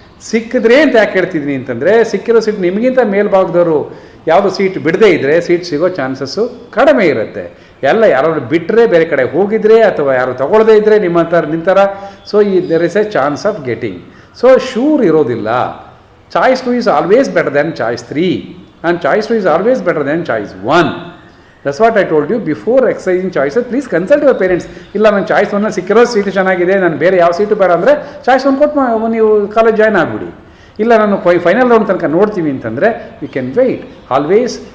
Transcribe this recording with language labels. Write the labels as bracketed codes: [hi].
[kn] ಸಿಕ್ಕಿದ್ರೆ ಅಂತ ಯಾಕೆ ಹೇಳ್ತಿದ್ದೀನಿ ಅಂತಂದರೆ, ಸಿಕ್ಕಿರೋ ಸೀಟ್ ನಿಮಗಿಂತ ಮೇಲ್ಭಾಗದವರು ಯಾವುದೋ ಸೀಟ್ ಬಿಡದೇ ಇದ್ದರೆ ಸೀಟ್ ಸಿಗೋ ಚಾನ್ಸಸ್ಸು ಕಡಿಮೆ ಇರುತ್ತೆ. ಎಲ್ಲ ಯಾರಾದ್ರು ಬಿಟ್ಟರೆ, ಬೇರೆ ಕಡೆ ಹೋಗಿದ್ರೆ, ಅಥವಾ ಯಾರು ತಗೊಳ್ಳದೇ ಇದ್ದರೆ ನಿಮ್ಮ ಥರ ನಿಂತರ, [en] So there is a chance of getting. [kn] So sure ಇರೋದಿಲ್ಲ. [en] Choice 2 is always better than choice 3 and choice 2 is always better than choice 1. That's what I told you before exercising choices. Please consult your parents. [kn] ಇಲ್ಲ ನಾನು choice 1 ಸಿಕ್ಕಿರೋ seat ಚೆನ್ನಾಗಿದೆ, ನಾನು ಬೇರೆ ಯಾವ seat ಬೇಡ ಅಂದರೆ ಚಾಯ್ಸ್ 1 ಕೊಟ್ಟು ನೀವು ಕಾಲೇಜ್ ಜಾಯ್ನ್ ಆಗಿಬಿಡಿ. ಇಲ್ಲ ನಾನು ಫೈನಲ್ ರೌಂಡ್ ತನಕ ನೋಡ್ತೀವಿ ಅಂತಂದರೆ [en] You can wait always.